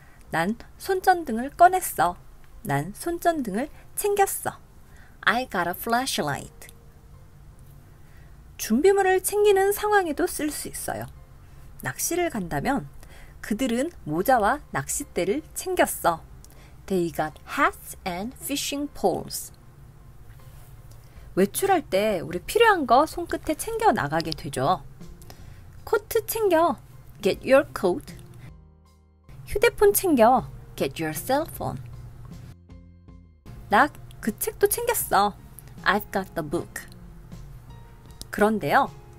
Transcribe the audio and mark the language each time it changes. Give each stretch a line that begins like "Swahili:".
Korean: 난 손전등을 꺼냈어. 난 손전등을 챙겼어.
English: I got a flashlight.
Korean: 준비물을 챙기는 상황에도 쓸 수 있어요. 낚시를 간다면 그들은 모자와 낚싯대를 챙겼어.
English: They got hats and fishing poles.
Korean: 외출할 때 우리 필요한 거 손끝에 챙겨 나가게 되죠. 코트 챙겨.
English: Get your coat.
Korean: 휴대폰 챙겨.
English: Get your cell phone.
Korean: 나 그 책도 챙겼어.
English: I've got the book.
Korean: 그런데요.